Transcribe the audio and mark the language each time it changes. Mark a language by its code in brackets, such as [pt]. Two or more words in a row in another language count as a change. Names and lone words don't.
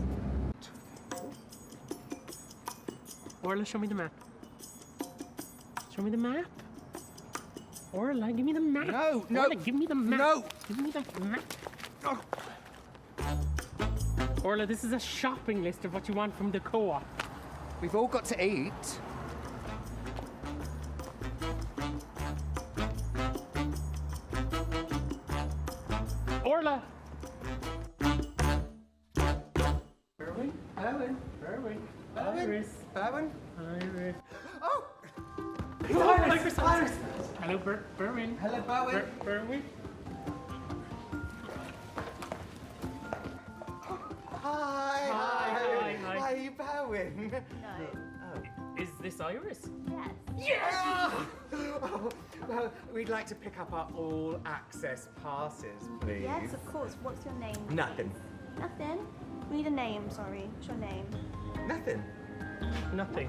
[en] Orla, show me the map. Show me the map. Orla, give me the map. No, no. Orla, give me the map. No. Give me the map. Oh. Orla, this is a shopping list of what you want from the co-op. We've all got to eat. Orla! Berwin? Berwin? Berwin. Berwin? Iris. Berwin? Iris. Oh! Oh, Iris! Iris! Hello, Berwin. Hello, Berwin. Berwin. Hi! Hi. Hi, Berwin. No. Is this Iris? Yes. Yes! Oh, well, we'd like to pick up our all-access passes, please. Yes, of course. What's your name? Nothing. Nothing? We need a name, sorry. What's your name? Nothing. Nothing.